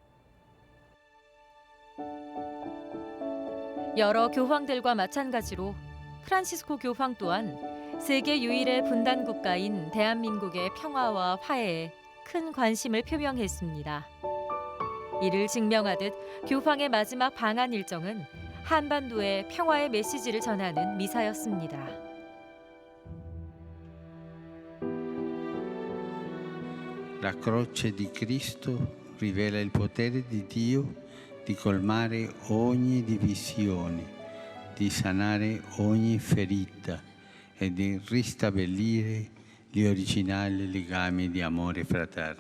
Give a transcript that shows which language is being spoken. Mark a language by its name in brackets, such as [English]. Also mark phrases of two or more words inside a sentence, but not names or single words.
[Korean] 여러 교황들과 마찬가지로 프란치스코 교황 또한 세계 유일의 분단 국가인 대한민국의 평화와 화해에 큰 관심을 표명했습니다. 이를 증명하듯 교황의 마지막 방한 일정은 한반도의 평화의 메시지를 전하는 미사였습니다. [Italian] La croce di Cristo rivela il potere di Dio di colmare ogni divisione, di sanare ogni ferita e di ristabilire gli originali legami di amore fraterno.